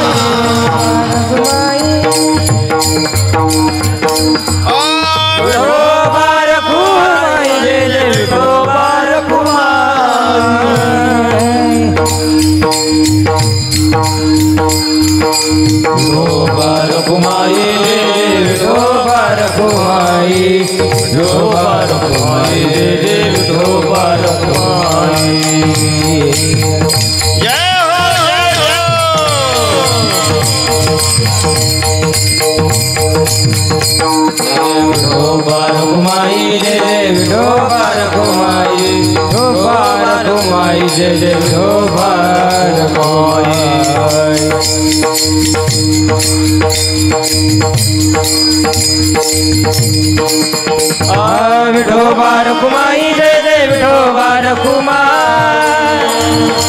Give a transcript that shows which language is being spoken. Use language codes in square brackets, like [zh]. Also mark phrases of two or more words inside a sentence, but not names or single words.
[mr] विठोबा रखुमाई जय जय विठोबा रखुमाई विठोबा रखुमाई विठोबा रखुमाई विठोबा रखुमाई विठोबा रखुमाई जय हो विठोबा रखुमाई जय जय विठोबा रखुमाई विठोबा रखुमाई जय जय विठोबा रखुमाई विठोबा रखुमाई जय जय विठोबा रखुमाई